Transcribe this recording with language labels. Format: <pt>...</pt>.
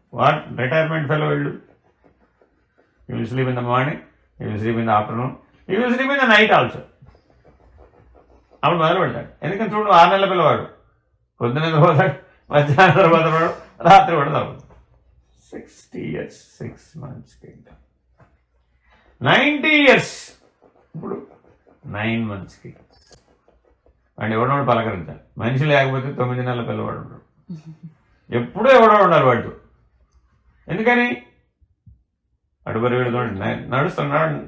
<en>What retirement fellow వీళ్ళు. You will sleep in the morning, you will sleep in the afternoon, you will sleep in the night also.</en> <te>అప్పుడు మొదలు పెడతాడు. ఎందుకని చూడు, 6 నెలల పిల్లవాడు పొద్దున్న నిద్రపోతాడు, మధ్యాహ్నం నిద్రపోతాడు, రాత్రి కూడా నిద్రపోతాడు.</te> <en>60 years 6 months కింద. 90 years ఇప్పుడు 9 monthsకి.</en> <te>వాడిని ఎవడోడు పలకరించాలి. మనిషి లేకపోతే 9 నెలల పిల్లవాడు ఉంటాడు. ఎప్పుడూ ఎవడో ఉండాలి వాడు. ఎందుకని అడుగురు వీడు నడుస్తున్నాడు.</te>